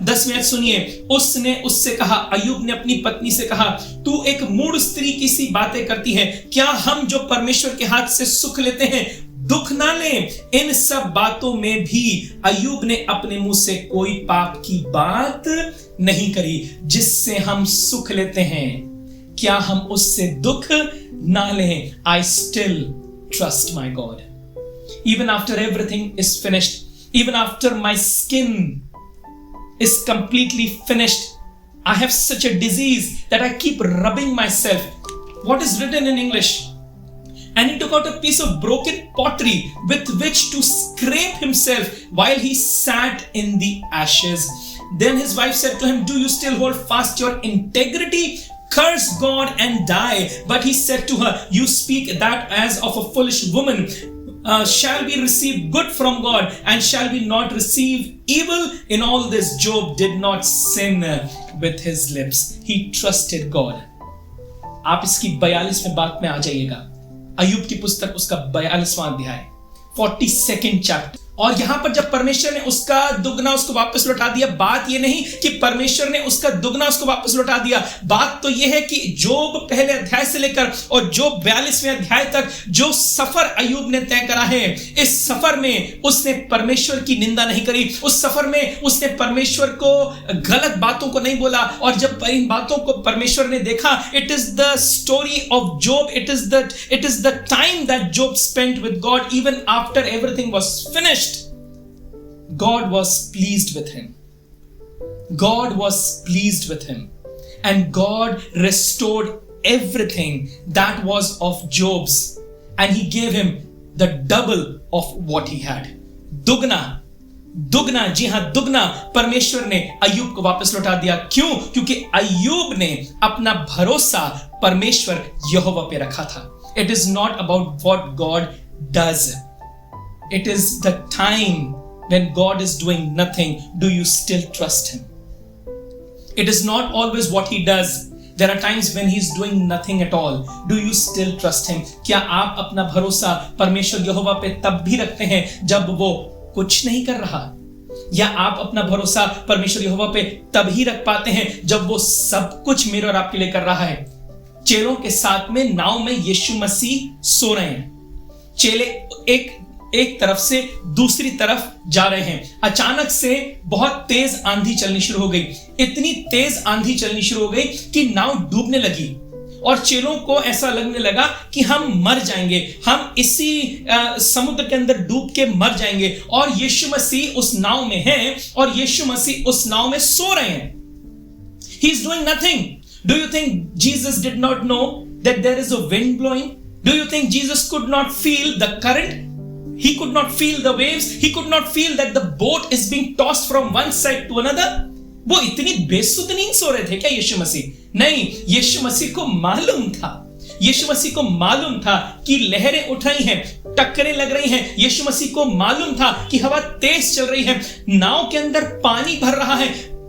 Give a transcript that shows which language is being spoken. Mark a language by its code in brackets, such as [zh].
[hi] 10वें सुनिए, उसने उससे कहा, अय्यूब ने अपनी पत्नी से कहा, तू एक मूढ़ स्त्री की सी बातें करती है, क्या हम जो परमेश्वर के हाथ से सुख लेते हैं दुख ना लें। इन सब बातों में भी अय्यूब ने अपने मुंह से कोई पाप की बात नहीं करी। जिससे हम सुख लेते हैं, क्या हम उससे दुख ना लें? [en] I still trust my God. Even after everything is finished, even after my skin is completely finished, I have such a disease that I keep rubbing myself. What is written in English? And he took out a piece of broken pottery with which to scrape himself while he sat in the ashes. Then his wife said to him, "Do you still hold fast your integrity? Curse God and die." But he said to her, "You speak that as of a foolish woman. Shall we receive good from God, and shall we not receive evil? In all this, Job did not sin with his lips. He trusted God." [hi] आप इसकी 42वें बात में आ जाइएगा। अय्यूब की पुस्तक उसका 42वां अध्याय, 42nd chapter. और यहां पर जब परमेश्वर ने उसका दुगना उसको वापस लौटा दिया, बात यह नहीं कि परमेश्वर ने उसका दुगना उसको वापस लौटा दिया, बात तो यह है कि जोब पहले अध्याय से लेकर और जोब 42वें अध्याय तक जो सफर अय्यूब ने तय करा है, इस सफर में उसने परमेश्वर की निंदा नहीं करी। उस सफर में उसने परमेश्वर को गलत बातों को नहीं बोला। और जब इन बातों को परमेश्वर ने देखा, [en] It is the story of Job, it is the time that Job spent with God even after everything was finished. God was pleased with him. God was pleased with him. And God restored everything that was of Job's. And he gave him the double of what he had. [hi] दुगना, जी हां, दुगना परमेश्वर ने अय्यूब को वापस लौटा दिया। क्यों? क्योंकि अय्यूब ने अपना भरोसा परमेश्वर यहोवा पे रखा था। [en] It is not about what God does. It is the time when God is doing nothing, do you still trust him? It is not always what he does. There are times when he is doing nothing at all. Do you still trust him? [hi] क्या आप अपना भरोसा परमेश्वर यहोवा पे तब भी रखते हैं जब वो कुछ नहीं कर रहा? या आप अपना भरोसा परमेश्वर यहोवा पे तब ही रख पाते हैं जब वो सब कुछ मेरे और आपके लिए कर रहा है? चेलों के साथ में नाव में यीशु मसीह सो रहे हैं। चेले एक तरफ से दूसरी तरफ जा रहे हैं। अचानक से बहुत तेज आंधी चलनी शुरू हो गई। इतनी तेज आंधी चलनी शुरू हो गई कि नाव डूबने लगी और चेलों को ऐसा लगने लगा कि हम मर जाएंगे, हम इसी समुद्र के अंदर डूब के मर जाएंगे। और यीशु मसीह उस नाव में है और यीशु मसीह उस नाव में सो रहे हैं। [en] He is doing nothing. Do you think Jesus did not know that there is a wind blowing? Do you think Jesus could not feel the current? He could not feel the waves. He could not feel that the boat is being tossed from one side to another. [hi] वो इतनी बेसुध नींद सो रहे थे क्या यीशु मसीह? नहीं, यीशु मसीह को मालूम था। यीशु मसीह को मालूम था कि लहरें उठ रही हैं, टक्करें लग रही हैं। यीशु मसीह को मालूम था कि हवा तेज चल रही है, नाव के अंदर पानी भर रहा है।